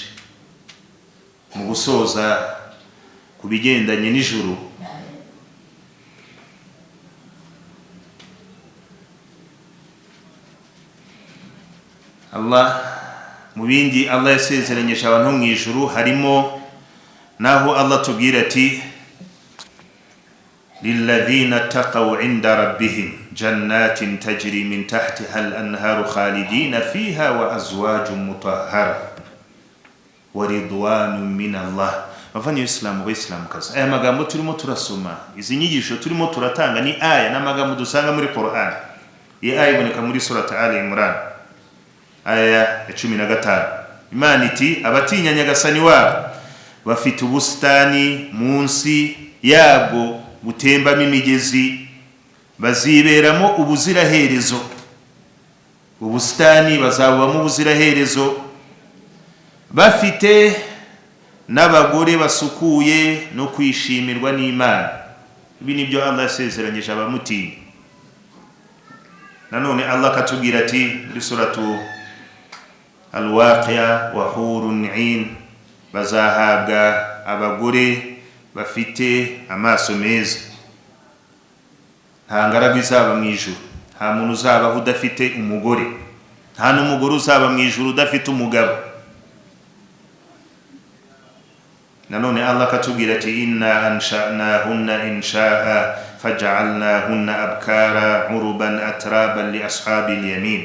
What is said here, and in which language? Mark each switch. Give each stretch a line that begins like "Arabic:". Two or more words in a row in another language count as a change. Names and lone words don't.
Kinyarwanda: Mu gusoza ku bigendanye n'ijuru, Allah mu bindi Allah yasezeranyije abantu mu ijuru harimo naho Allah tubwira ati
Arabic: للذين اتقوا عند ربهم جنات تجري من تحتها الأنهار خالدين فيها وأزواج مطهرة ورضوان من الله.
Kinyarwanda: Bavanye Islam kaza, aya magambo turimo turasoma, izi nyigisho turimo turatanga ni aya n'amagambo dusanga muri Qur'an. Iyi aya iboneka muri surata Ali Imran aya ya 15. Imana iti abatinya Nyagasani wabo bafite ubustani munsi yabwo butembamo imigezi, baziberamo ubuziraherezo. Ubustani bazabamo ubuziraherezo, bafite n'abagore basukuye no kwishimirwa n'Imana. Ibi nibyo Allah yasezeranyije abamutinya. Nanone Allah katubwira ati muri suratu Al-Waqi'a
Arabic: وحور عين,
Kinyarwanda: bazahabwa abagore bafite amaso meza. Nta ngaragu izaba mu ijuru, nta muntu uzaba udafite umugore, nta n'umugore uzaba mu ijuru udafite umugabo. Nanone Allah katubwira ati
Arabic: إنا أنشأناهن إنشاء فجعلناهن أبكارا عربا أترابا لأصحاب اليمين.